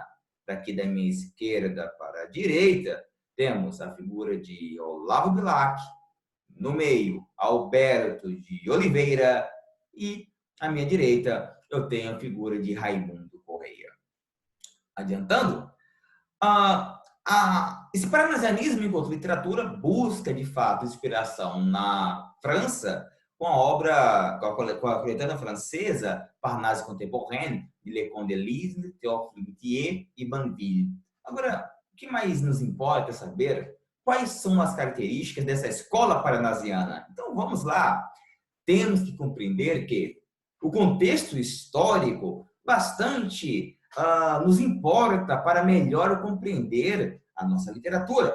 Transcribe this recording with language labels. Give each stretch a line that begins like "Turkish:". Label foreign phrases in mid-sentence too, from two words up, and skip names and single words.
Portuguese: Daqui da minha esquerda para a direita, temos a figura de Olavo Bilac, no meio, Alberto de Oliveira, e à minha direita eu tenho a figura de Raimundo Correia. Adiantando, esse parnasianismo enquanto literatura busca, de fato, inspiração na França, com a obra, com a coletânea francesa Parnasse Contemporaine, de Leconte de Lisle, Théophile Gautier e Banville. Agora, o que mais nos importa saber quais são as características dessa escola parnasiana? Então, vamos lá. Temos que compreender que o contexto histórico bastante nos importa para melhor compreender a nossa literatura.